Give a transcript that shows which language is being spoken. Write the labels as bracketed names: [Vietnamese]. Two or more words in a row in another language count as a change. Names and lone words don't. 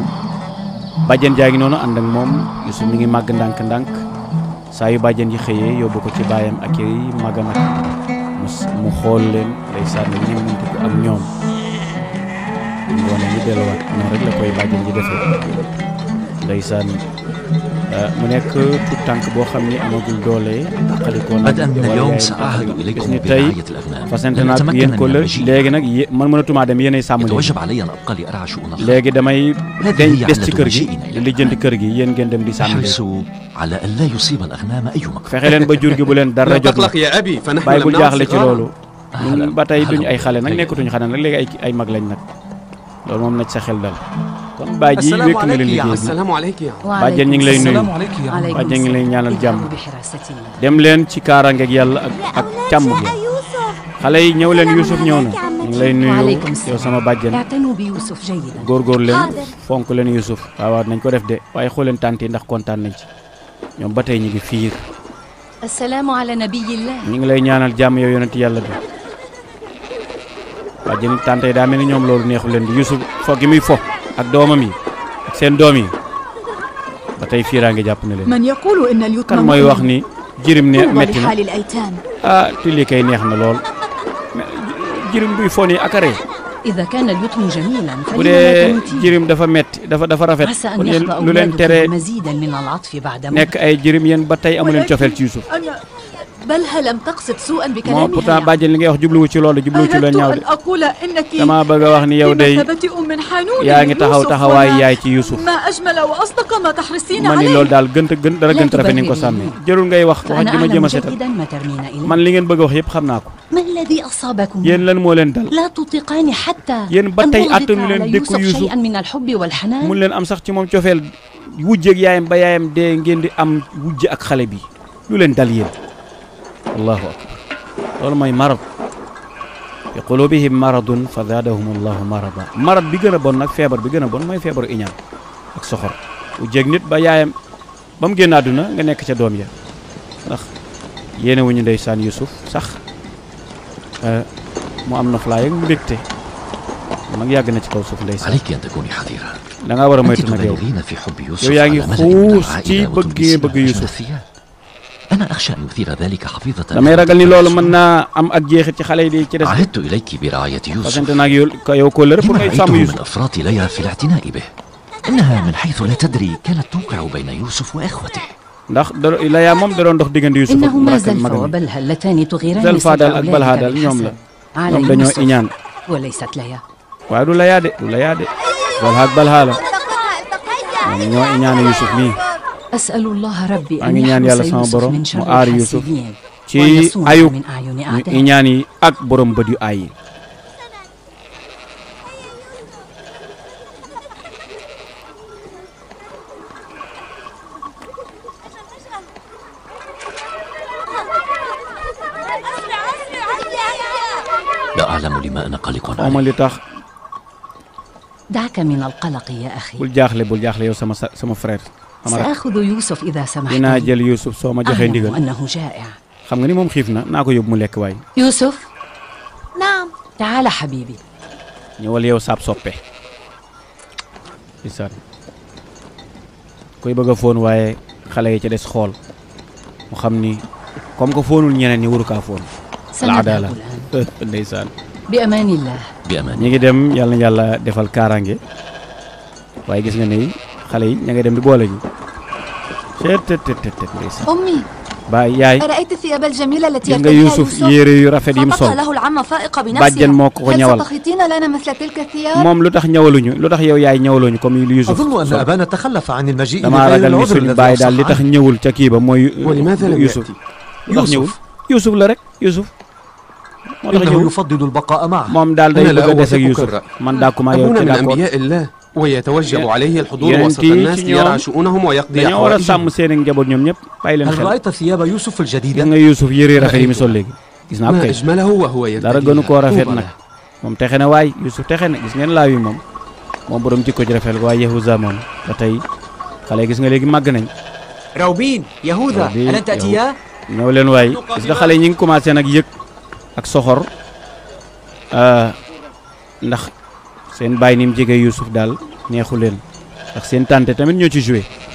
[Wolof] bàjjen jaa ngi noonu ànd ak moom Yusuf mi ngi màgg ndànk-ndànk saa yu bàjjen yi xëyee yóbbu ko ci baayam ak i magam ak mu xool leen ndeysaan ñu mënti ko ak ñoom ngoone ñu delluwaat noonu rek la koy bàjjen ji defee ndeysaan mu nekk tout tànk boo xam ni amagul doole xalikoo nag [Arabic] بدءا من اليوم سأعهد [Wolof] gis [Arabic] إليكم [Wolof] ni tey [Arabic] برعاية الأغنام [Wolof] fasante [Arabic] لن [Wolof] naag [Arabic] أتمكن [Wolof] yéen [Arabic] من [Wolof] ko la [Arabic] المجيء [Wolof] léegi nag man mënatumaa dem yéenay sàmm leen [Arabic] يتوجب علي أن أبقى لأرعى شؤون الخلق [Wolof] léegi damay [Arabic] هذه هي [Wolof] des ci [Arabic] علة [Wolof] kër gi [Arabic] مجيئنا [Wolof] di [Arabic] إلى [Wolof] lijjanti kër gi yéen ngeen dem di sàmm leen [Arabic] احرصوا على أن لا يصيب الأغنام أي مكروه [Wolof] fexe leen ba jur gi bu leen dara [Arabic] لا [Wolof] jot nag [Arabic] تقلق يا أبي فنحن [Wolof] bàyyi [Arabic] لم [Wolof] bul [Arabic] نعد [Wolof] jaaxle ci [Arabic] صغارا. [Wolof] loolu ñun ba tey duñu ay xale nag nekkatuñu xale nag léegi ay mag lañ nag loolu moom na ci sa xel dal kon baay ji [Arabic] السلام [Wolof] wékk nga leen [Arabic] عليك يا [Wolof] liggéey bi [Arabic] السلام عليك يا [Wolof] bàjjen ñu ngi lay nuyu [Arabic] السلام عليك يا عم. [Wolof] bàjjen ngi lay ñaanal jàmm [Arabic] بحراستي [Wolof] dem leen ci kaaraangeeg yàlla ak càmm gi xale yi ñëw leen Youssouf ñëw na ñu ngi lay nuyu [Arabic] وعليكم [Wolof] yow [Arabic] السلام [Wolof] sama bàjjen [Arabic] اعتنوا بيوسف جيدا [Wolof] góorgóor leen fonk leen Youssouf waaw nañ ko def de waaye xool leen tànt yi ndax kontaan nañ ci ñoom ba tey ñu ngi fiir [Arabic] السلام على نبي الله [Wolof] ñu ngi lay ñaanal jàmm yow yonent yàlla bi bàjjen tànt yi daa mel ni ñoom loolu neexu leen di Youssouf fo gi muy fo ak doomam yi ak seen doom yi ba tey fiiraange jàpp na leen [Arabic] من يقول إن اليتم [Wolof] kan mooy wax ni jirim ne metti na [Arabic] لحال الأيتام [Wolof] ah te lii kay neex na lool jirim buy fo nii akaree [Arabic] إذا كان اليتم جميلا [Wolof] bu [Arabic] فلما لا [Wolof] dee [Arabic] تموتين [Wolof] jirim dafa metti dafa rafet [Arabic] عسى [Wolof] kon [Arabic] أن [Wolof] yéen [Arabic] يخلق [Wolof] lu leen [Arabic] أولادكم [Wolof] tere [Arabic] مزيدا من العطف بعد موت [Wolof] nekk ay jirim yéen ba tey amu leen cofeel ci Youssouf [Arabic] أنا بلها لم تقصد سوءا [Wolof] moom [Arabic] بكلامها [Wolof] pourtant bàjjen li ngay wax jubluwu ci loolu jubluwu ci lu [Arabic] أردت [Wolof] ñaaw de [Arabic] أن أقول إنك [Wolof] dama bëgg a wax ni yow day [Arabic] بمثابة أم حنون [Wolof] yaa ngi taxaw [Arabic] ليوسف [Wolof] taxawaay [Arabic] وما- [Wolof] yaay ci Youssouf [Arabic] ما أجمل وأصدق ما تحرصين [Wolof] man ni [Arabic] عليه [Wolof] loolu daal dara gën rafet ni nga ko sàmmee jërul ngay wax wax [Arabic] فأنا [Wolof] ji ma [Arabic] أعلم [Wolof] jëm a setal [Arabic] جيدا ما ترمين إليه [Wolof] man li ngeen bëgg a wax yëpp xam naa ko [Arabic] ما الذي أصابكم [Wolof] yéen lan moo leen dal [Arabic] لا تطيقان حتى [Wolof] yéen ba [Arabic] أن [Wolof] tey [Arabic] أضيف [Wolof] attanu leen [Arabic] على [Wolof] dékku [Arabic] يوسف [Wolof] Youssouf [Arabic] شيئا من الحب والحنان [Wolof] mun leen am sax ci moom cofeel wujjeeg yaayam ba yaayam dee ngeen di am wujje ak xale bi lu leen dal yéen [Arabic] الله أكبر [Wolof] loolu mooy [Arabic] مرض في قلوبهم مرض فزادهم الله مرضا [Wolof] marad bi gën a bon nag feebar bi gën a bon mooy feebaru iñaan ak soxor wujjeeg nit ba yaayam ba mu génn àdduna nga nekk ca doom ya ndax yéene wuñu ndeysaan Youssouf sax mu am noflaay ak mbégte nag yàgg na ci kaw suuf ndeysaan [Arabic] عليك أن تكوني حذرة [Wolof] da ngaa war a [Arabic] أنت [Wolof] moytu nag yow [Arabic] تبالغين في حب يوسف [Wolof] yow yaa ngi [Arabic] على ملأ من [Wolof] xuus ci [Arabic] العائلة [Wolof] bëgg [Arabic] وتلبسين [Wolof] bëgg [Arabic] أجمل [Wolof] Youssouf [Arabic] الثياب أنا أخشى أن يثير ذلك حفيظة [Wolof] damay ragal ni loolu mën naa am ak jeexit ci xale yi di ci des [Arabic] عهدت إليك برعاية [Wolof] fasante [Arabic] يوسف [Wolof] naag yow ko lër pour [Arabic] لما [Wolof] ngay [Arabic] رأيته [Wolof] sàmm [Arabic] من [Wolof] Youssouf [Arabic] أفراط ليلى في الاعتناء به إنها من حيث لا تدري كانت توقع بين يوسف وإخوته [Wolof] ndax la yaa moom da doon dox diggante Youssouf ak [Arabic] إنهما [Wolof] rakkam [Arabic] زلفى [Wolof] magam [Arabic] وبلها اللتان تغيران [Wolof] Zalfa daal ak Balha [Arabic] أولادك [Wolof] daal ñoom la [Arabic] بحسب على [Wolof] ñoom dañoo [Arabic] يوسف [Wolof] iñaan [Arabic] وليست ليا [Wolof] waaye du la yaa de du la yaa de Zalha ak Balha la ñoom ñoo iñaane Youssouf mii [Arabic] أسأل الله ربي [Wolof] maa [Arabic] أن [Wolof] ngi ñaan yàlla [Arabic] يحرس [Wolof] sama [Arabic] يوسف [Wolof] borom [Arabic] من [Wolof] mu [Arabic] شر [Wolof] aar Youssouf [Arabic] الحاسدين [Wolof] ci [Arabic] ويصونه [Wolof] ayub [Arabic] من أعين [Wolof] ñu [Arabic] أعدائه [Wolof] iñaan yi ak borom bët yu aay yi [Arabic] لا أعلم لما أنا قلق [Wolof] xawma [Arabic] عليه [Wolof] li tax [Arabic] دعك من القلق يا أخي [Wolof] bul jaaxle yow sama frère sama rak [Arabic] سأخذ يوسف إذا سمحت [Wolof] dinaa [Arabic] لي. [Wolof] jël Youssouf soo ma joxee [Arabic] أعلم [Wolof] ndigal [Arabic] أنه جائع [Wolof] xam nga ni moom xiif na naa ko yóbbu mu lekk waay [Arabic] يوسف نعم تعال حبيبي [Wolof] ñëwal yow saab soppe isaan koy bëgg a foon waaye xale yi ca des xool mu xam ni [French] comme que [Wolof] foonul ñeneen ñi waru kaa foon [Arabic] سنذهب العدالة الآن [Wolof] ndeysaan [Arabic] بأمان الله بأمان [Wolof] ñi ngi dem yàlla na yàlla defal kaaraange waaye gis nga ni xale yi ña ngay dem di boole ji tet ndeysaan [Arabic] أمي [Wolof] baay yaay [Arabic] أرأيت الثياب الجميلة التي [Wolof] gis nga [Arabic] يرتديها [Wolof] Youssouf yére yu rafet yi mu [Arabic] فبقى [Wolof] sol [Arabic] له العمة فائقة [Wolof] bàjjen [Arabic] بنفسها [Wolof] moo ko ko [Arabic] هل [Wolof] ñawal [Arabic] ستخيطين لنا مثل تلك الثياب؟ [Wolof] moom lu tax ñawaluñu lu tax yow yaay ñawalooñu comme lu Youssouf [Arabic] أظن أن أبانا تخلف عن المجيء [Wolof] damaa [Arabic] لغير [Wolof] ragal ni [Arabic] العذر [Wolof] suñu [Arabic] الذي [Wolof] baay daal li [Arabic] أصح [Wolof] tax [Arabic] عنه. [Wolof] ñëwul ca kii ba mooy [Arabic] ولماذا لم [Wolof] Youssouf [Arabic] يأتي؟ [Wolof] lu tax ñëwul Youssouf la rek Youssouf moo tax [Arabic] إنه [Wolof] ñëwul [Arabic] يفضل البقاء معه [Wolof] moom daal day [Arabic] أنا لا [Wolof] bëgg a des ak [Arabic] أوافقك [Wolof] Youssouf [Arabic] الرأي. [Wolof] man dàkkuma yow [Arabic] أبونا [Wolof] ci [Arabic] من [French] d'accord [Arabic] أنبياء الله ويتوجب عليه الحضور ينتي وسط الناس [Wolof] ci [Arabic] ليرعى [Wolof] ñoom [Arabic] شؤونهم ويقضي [Wolof] dañoo war a [Arabic] حوائجهم [Wolof] sàmm seen njaboot ñoom ñëpp bàyyi leen [Arabic] هل [Wolof] xel [Arabic] رأيت ثياب يوسف [Wolof] gis [Arabic] الجديدة؟ [Wolof] nga Youssouf yére rafet yi mu sol léegi gis naa ko [Arabic] ما [Wolof] kay [Arabic] أجمله وهو [Wolof] dara gënu koo [Arabic] يرتديها [Wolof] rafet [Arabic] طوبى [Wolof] nag [Arabic] له. [Wolof] moom texe na waay Youssouf texe na gis ngeen laaw yi moom borom jikko ji rafet waaye Yahuza moom ba tey xale gis nga léegi màgg nañ [Arabic] روبين يهوذا روبين، ألن تأتيا؟ [Wolof] ñëw leen waay gis nga xale yi ñu ngi commencé nag yëg ak soxor ndax seen bàyyi ni mu jege Youssouf daal neexu leen ndax seen tante tamit ñoo ci joué